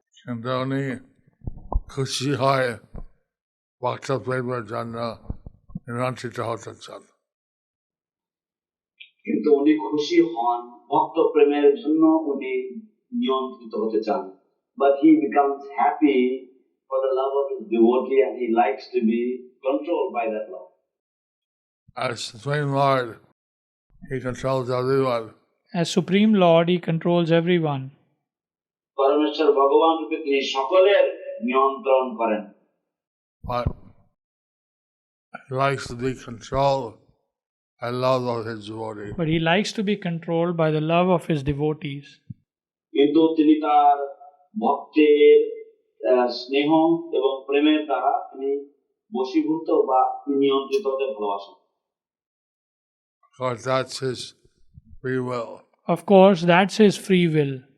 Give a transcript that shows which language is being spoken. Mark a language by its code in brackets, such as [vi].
[bn] কিন্তু উনি খুশি হয় ভক্ত প্রেমের জন্য নিয়ন্ত্রিত হতে চান। কিন্তু উনি খুশি হন ভক্ত প্রেমের জন্য, উনি নিয়ন্ত্রিত হতে চান। [en] But he becomes happy for the love of his devotee and he likes to be controlled by that love. As Supreme Lord, he controls everyone As Supreme Lord, He controls everyone. [bn] পরমেশ্বর ভগবান রূপে তিনি সকলের নিয়ন্ত্রণ করেন। [en] But he likes to be controlled by love of his devotees. But He likes to be controlled by the love of His devotees. [bn] কিন্তু তিনি তার ভক্তের স্নেহ এবং প্রেমের দ্বারা তিনি বশীভূত বা নিয়ন্ত্রিত হতে ভালোবাসেন। [en] Of course, that's his free will. Of course, that's His free will.